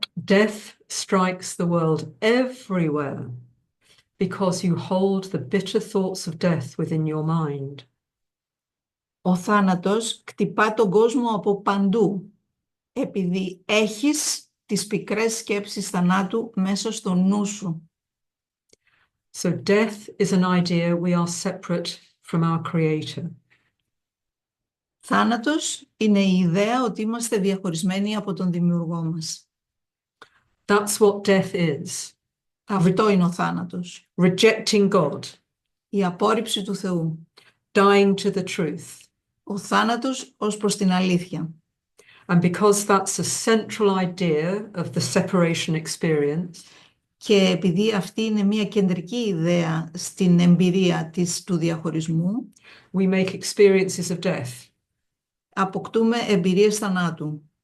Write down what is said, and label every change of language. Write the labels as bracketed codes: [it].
[en] Death strikes the world everywhere because you hold the bitter thoughts of death within your mind. [el] Ο θάνατος κτυπά τον κόσμο από παντού επειδή έχεις τις πικρές σκέψεις θανάτου μέσα στο νου σου. [en] So death is an idea we are separate from our Creator. [el] Θάνατος είναι η ιδέα ότι είμαστε διαχωρισμένοι από τον Δημιουργό μας. [en] That's what death is. [el] Αυτό είναι ο θάνατος. [en] Rejecting God, [el] Η απόρριψη του Θεού. [en] dying to the truth. [el] Ο θάνατος ως προς την αλήθεια. [en] And because that's a central idea of the separation experience, [el] Και επειδή αυτή είναι μια κεντρική ιδέα στην εμπειρία του διαχωρισμού, [en] we make experiences of death, [el] αποκτούμε εμπειρίες θανάτου.